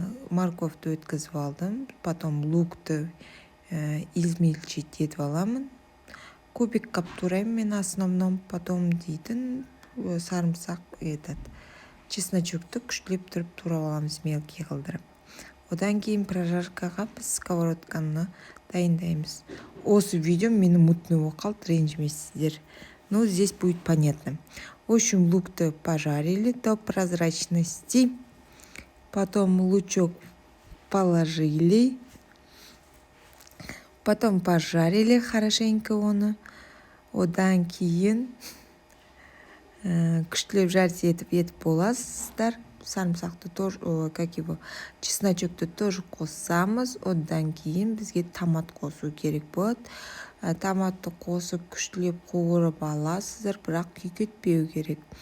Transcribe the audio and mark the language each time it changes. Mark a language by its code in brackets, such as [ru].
[kk] Морковьті өткізіп алдым, потом лукты измельчить етіп аламын. Кубик қап тураймын мен основном, потом дейтін сарымсақ чесночокты күштілеп тұрып турап аламыз, мелкий қылдырып. Одан кейін прожаркаға біз сковородканы дайындаймыз. Осы видео мені мутный болып қалды, ренжімейсіздер. Но здесь будет понятно. [ru] В общем, лук-то пожарили до прозрачности. Потом лучок положили. Потом пожарили хорошенько оны. [kk] Одан кейін күштілеп жарты етіп боласыздар. Сарымсақты тоже, чесночокты тоже қосамыз. Одан кейін бізге томат қосу керек болады. Томатты қосып күштілеп қуырып аласыздар, бірақ күйкетпеу керек.